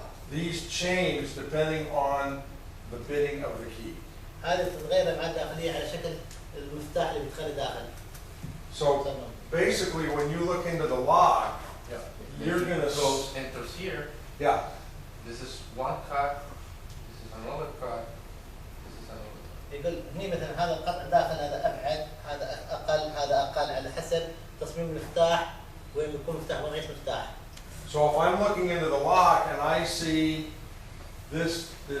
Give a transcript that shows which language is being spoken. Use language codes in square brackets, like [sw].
[en] these change depending on the bitting of the key. [ar] هذه تتغير الابعاد الداخليه على شكل المفتاح اللي بيدخل داخل. [en] So basically when you look into the lock, you're going to So enters here. yeah. This is one cut. This is another cut. This is another cut. [ar] يقول هني مثلا هذا القطع داخل هذا ابعد هذا اقل على حسب تصميم المفتاح وين بيكون مفتاح وين غير مفتاح. [en] So if I'm looking into the lock and I see this,